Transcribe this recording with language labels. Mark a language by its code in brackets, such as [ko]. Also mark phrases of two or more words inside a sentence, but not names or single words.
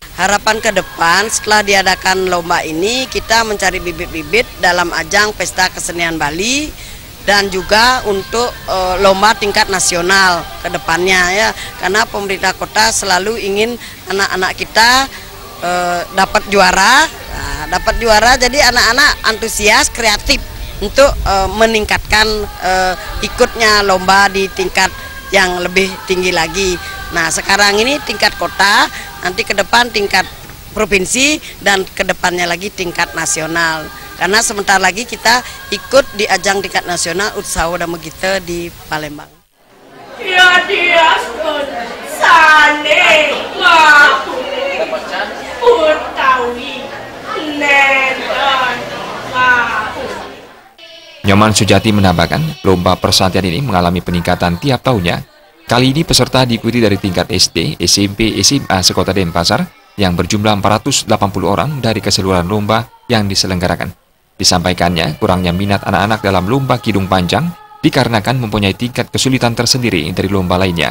[id] Harapan ke depan setelah diadakan lomba ini, kita mencari bibit-bibit dalam ajang Pesta Kesenian Bali dan juga untuk lomba tingkat nasional ke depannya ya, karena pemerintah kota selalu ingin anak-anak kita dapat juara, jadi anak-anak antusias, kreatif untuk meningkatkan ikutnya lomba di tingkat yang lebih tinggi lagi. Nah, sekarang ini tingkat kota, nanti ke depan tingkat provinsi, dan ke depannya lagi tingkat nasional. Karena sebentar lagi kita ikut di ajang tingkat nasional Utsaho Damagita di Palembang. [ban] Ya dia sane ngaku utawi nenon ngaku. [id] Nyoman Sujati menambahkan, lomba persantian ini mengalami peningkatan tiap tahunnya. Kali ini peserta diikuti dari tingkat SD, SMP, SMA sekota Denpasar yang berjumlah 480 orang dari keseluruhan lomba yang diselenggarakan. Disampaikannya, kurangnya minat anak-anak dalam lomba kidung panjang dikarenakan mempunyai tingkat kesulitan tersendiri dari lomba lainnya.